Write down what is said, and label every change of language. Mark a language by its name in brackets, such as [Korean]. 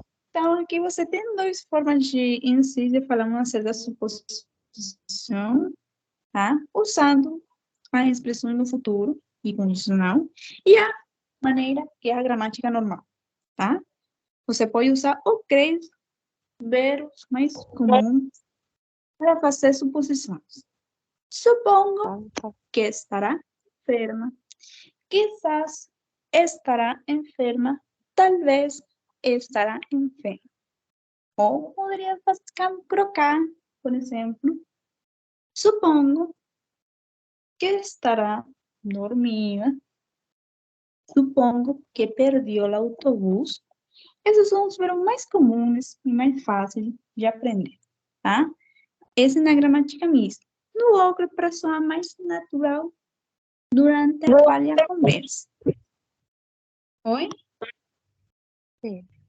[Portuguese] Então, aqui você tem duas formas de incidir, falar uma certa suposição, tá? Usando a expressão no futuro e condicional e a maneira que é a gramática normal, tá? Você pode usar o creio, verbos mais comuns para fazer suposições. [Spanish] Supongo que estará enferma. Quizás estará enferma. Talvez estará enferma. [Portuguese] Ou poderia colocar, por exemplo, [Spanish] supongo que estará dormida. Supongo que perdió el autobús. [Portuguese] Esses são os verbos mais comuns e mais fáceis de aprender, tá? Esse na gramática mista. No outro, para soar mais natural durante a qual a conversa. Oi? Sim.